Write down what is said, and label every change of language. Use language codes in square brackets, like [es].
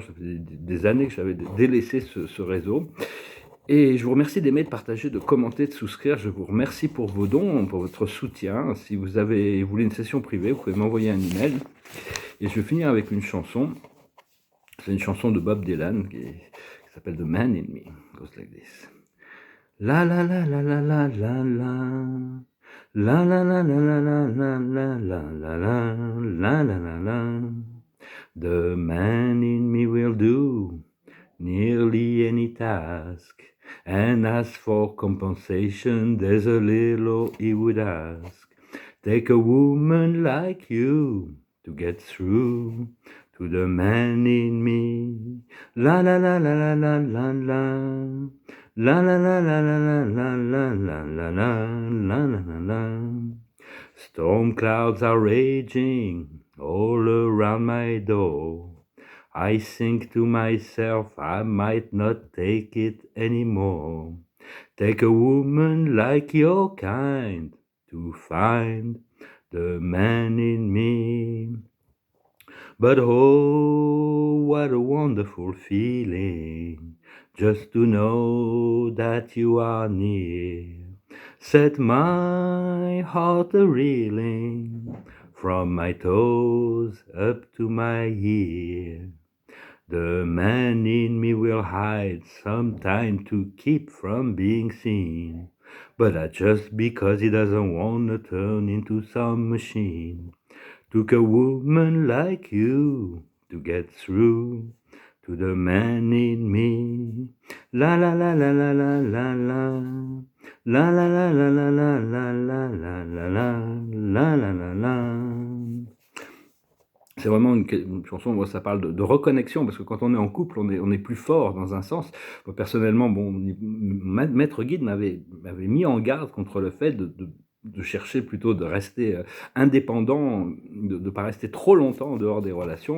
[fr] Ça faisait des années que j'avais délaissé ce réseau. Et je vous remercie d'aimer, de partager, de commenter, de souscrire. Je vous remercie pour vos dons, pour votre soutien. Si vous voulez une session privée, vous pouvez m'envoyer un email. Et je vais finir avec une chanson. C'est une chanson de Bob Dylan qui s'appelle The Man in Me. [en] It goes like this. La la la la la la la la. La la la la la la la la la la la la la la. The man in me will do nearly any task, and as for compensation, there's a little he would ask. Take a woman like you to get through to the man in me. La la la la la la la la. La la la la la la la la la la la la la. Storm clouds are raging all around my door. I think to myself I might not take it anymore. Take a woman like your kind to find the man in me. But oh, what a wonderful feeling just to know that you are near. Set my heart a-reeling from my toes up to my ear. The man in me will hide sometime to keep from being seen, but that's just because he doesn't want to turn into some machine. Took a woman like you to get through to the man in me. La la la la la la la la. La la la la la la la la la la la la la la. [fr] C'est vraiment une chanson où ça parle de reconnexion, parce que quand on est en couple, on est plus fort dans un sens. Moi, personnellement, bon, maître guide m'avait mis en garde contre le fait de chercher plutôt de rester indépendant, de pas rester trop longtemps en dehors des relations.